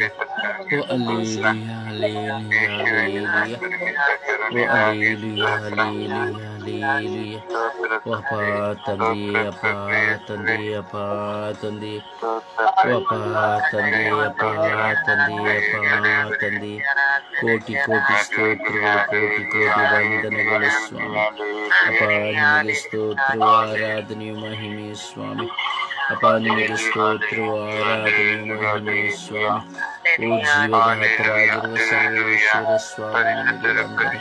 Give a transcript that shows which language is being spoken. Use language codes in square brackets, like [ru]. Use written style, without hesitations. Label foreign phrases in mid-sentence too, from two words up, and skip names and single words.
[ml] ഓ ഹല്ലേലൂയ, ഹല്ലേലൂയ, ഹല്ലേലൂയ. ഓ ഹല്ലേലൂയ, ഹല്ലേലൂയ, ഹല്ലേലൂയ. ഓ അപ്പാ തന്റെ, അപ്പാ തന്റെ, അപ്പാ തന്റെ. ഓ അപ്പാ തന്റെ, അപ്പാ തന്റെ, അപ്പാ തന്റെ. [kn] കോಟಿ ಕೋಟಿ ಸ್ತೋತ್ರಗಳು, ಕೋಟಿ ಕೋಟಿ ವಂದನೆಗಳು ಸ್ವಾಮಿ. ಅಪ್ಪ ನಿಮಗೆ ಸ್ತೋತ್ರವು, ಆರಾಧನೆಯು, ಮಹಿಮೆಯು ಸ್ವಾಮಿ. ಅಪ್ಪ ನಿಮಗೆ ಸ್ತೋತ್ರವು, ಆರಾಧನೆಯು, ಮಹಿಮೆಯು ಸ್ವಾಮಿ. ಓ ಜೀವದಾತರಾಗಿರುವ ಸರ್ವೇಶ್ವರ ಸ್ವಾಮಿ ನಿಮಗೆ ವಂದನೆ.